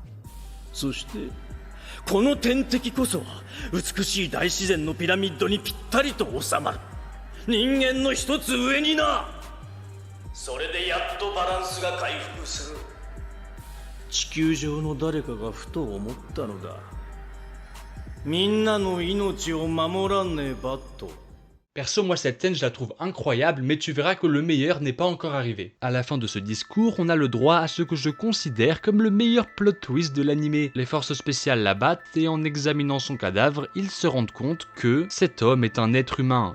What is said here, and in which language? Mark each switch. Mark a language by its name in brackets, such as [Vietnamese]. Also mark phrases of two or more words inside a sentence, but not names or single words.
[Japanese] そしてこの天敵こそは美しい大自然のピラミッドにぴったりと収まる人間の一つ上にな。それでやっとバランスが回復する。地球上の誰かがふと思ったのだ。みんなの命を守らねばと。 [French] Perso, moi cette scène je la trouve incroyable, mais tu verras que le meilleur n'est pas encore arrivé. À la fin de ce discours, on a le droit à ce que je considère comme le meilleur plot twist de l'animé. Les forces spéciales l'abattent et en examinant son cadavre, ils se rendent compte que cet homme est un être humain.